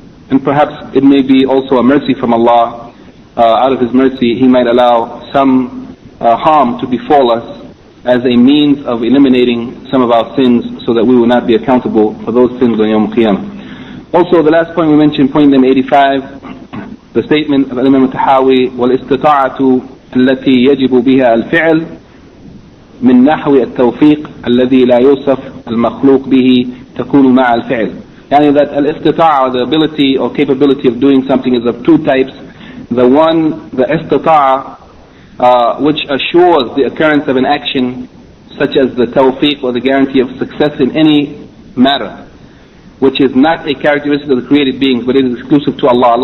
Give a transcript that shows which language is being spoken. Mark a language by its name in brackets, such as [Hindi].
[English] And perhaps it may be also a mercy from Allah. Out of His mercy, He might allow some harm to befall us as a means of eliminating some of our sins, so that we will not be accountable for those sins on Yawm Qiyamah. Also, the last point we mentioned, point number 85, the statement of Imam Tahawi, [Arabic] وَالْإِسْتِطَاعَةُ الَّتِي يَجِبُ بِهَا الْفِعْلِ مِنْ نَحْوِ التَّوْفِيقِ الَّذِي لَا يُوصَفْ الْمَخْلُوقِ بِهِ تَكُونُ مَعَ الْفِعْلِ. [English] Yani that al-istita'a, the ability or capability of doing something, is of two types. The one, the istita'a, which assures the occurrence of an action, such as the tawfiq, or the guarantee of success in any matter, which is not a characteristic of the created beings, but it is exclusive to Allah.